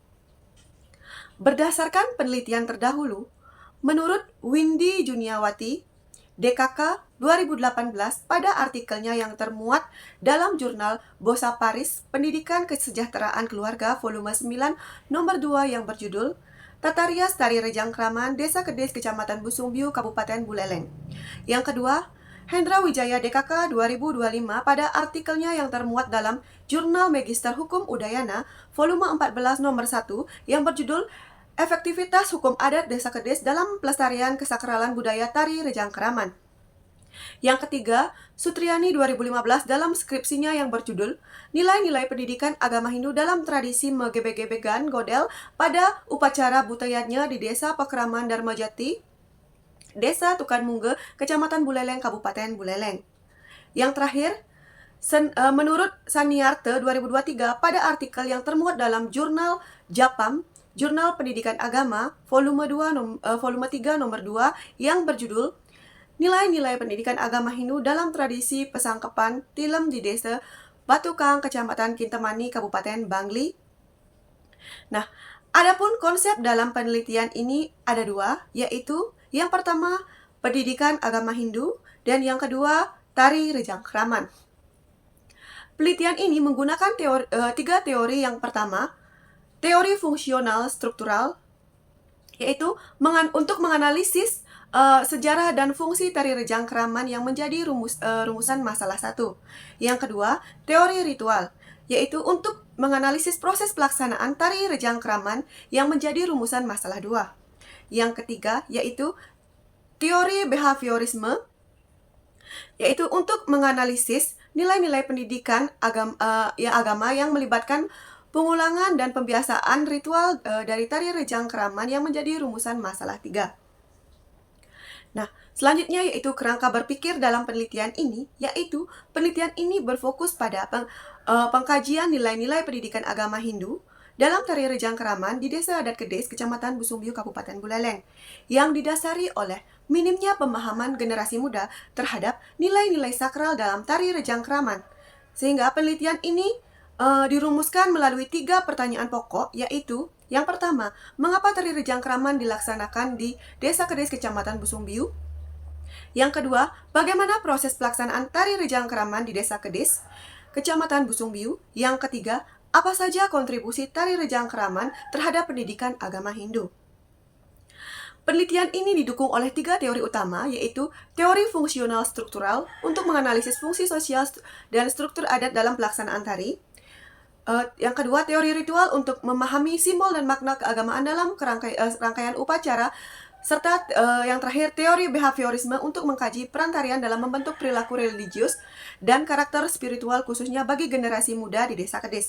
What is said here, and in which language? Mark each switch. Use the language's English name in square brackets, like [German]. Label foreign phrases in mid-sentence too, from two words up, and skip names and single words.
[Indonesian] Berdasarkan penelitian terdahulu, menurut Windy Juniawati, DKK 2018 pada artikelnya yang termuat dalam jurnal Bosa Paris Pendidikan Kesejahteraan Keluarga volume 9 nomor 2 yang berjudul Tata Rias Tari Rejang Kraman Desa Kedis Kecamatan Busungbiu Kabupaten Buleleng. Yang kedua, Hendra Wijaya DKK 2025 pada artikelnya yang termuat dalam Jurnal Magister Hukum Udayana volume 14 nomor 1 yang berjudul Efektivitas Hukum Adat Desa Kedis dalam Pelestarian Kesakralan Budaya Tari Rejang Kraman. Yang ketiga, Sutriani 2015 dalam skripsinya yang berjudul Nilai-nilai Pendidikan Agama Hindu dalam Tradisi Megebe-gebegan Godel pada Upacara Butayatnya di Desa Pakraman Dharmajati, Desa Tukan Mungge, Kecamatan Buleleng, Kabupaten Buleleng. Yang terakhir, menurut Saniarte 2023 pada artikel yang termuat dalam Jurnal Japam, Jurnal Pendidikan Agama, volume 3 nomor 2 yang berjudul Nilai-nilai Pendidikan Agama Hindu dalam Tradisi Pesangkepan Tilem di Desa Batukang, Kecamatan Kintamani, Kabupaten Bangli. Nah, adapun konsep dalam penelitian ini ada dua, yaitu yang pertama, pendidikan agama Hindu, dan yang kedua, tari rejang kraman. Penelitian ini menggunakan tiga teori. Yang pertama, teori fungsional struktural, yaitu untuk menganalisis sejarah dan fungsi tari rejang kraman yang menjadi rumusan masalah 1. Yang kedua, teori ritual, yaitu untuk menganalisis proses pelaksanaan tari rejang kraman yang menjadi rumusan masalah 2. Yang ketiga, yaitu teori behaviorisme, yaitu untuk menganalisis nilai-nilai pendidikan agama yang melibatkan pengulangan dan pembiasaan ritual dari tari rejang kraman yang menjadi rumusan masalah 3. Nah, selanjutnya yaitu kerangka berpikir dalam penelitian ini, yaitu penelitian ini berfokus pada pengkajian nilai-nilai pendidikan agama Hindu dalam tari rejang kraman di Desa Adat Kedis, Kecamatan Busungbiu, Kabupaten Buleleng, yang didasari oleh minimnya pemahaman generasi muda terhadap nilai-nilai sakral dalam tari rejang kraman. Sehingga penelitian ini dirumuskan melalui 3 pertanyaan pokok, yaitu yang pertama, mengapa tari rejang kraman dilaksanakan di Desa Kedis, Kecamatan Busungbiu? Yang kedua, bagaimana proses pelaksanaan tari rejang kraman di Desa Kedis, Kecamatan Busungbiu? Yang ketiga, apa saja kontribusi tari rejang kraman terhadap pendidikan agama Hindu? Penelitian ini didukung oleh 3 teori utama, yaitu teori fungsional struktural untuk menganalisis fungsi sosial dan struktur adat dalam pelaksanaan tari. Yang kedua, teori ritual untuk memahami simbol dan makna keagamaan dalam rangkaian upacara, serta yang terakhir, teori behaviorisme untuk mengkaji peran tarian dalam membentuk perilaku religius dan karakter spiritual khususnya bagi generasi muda di Desa Kedis.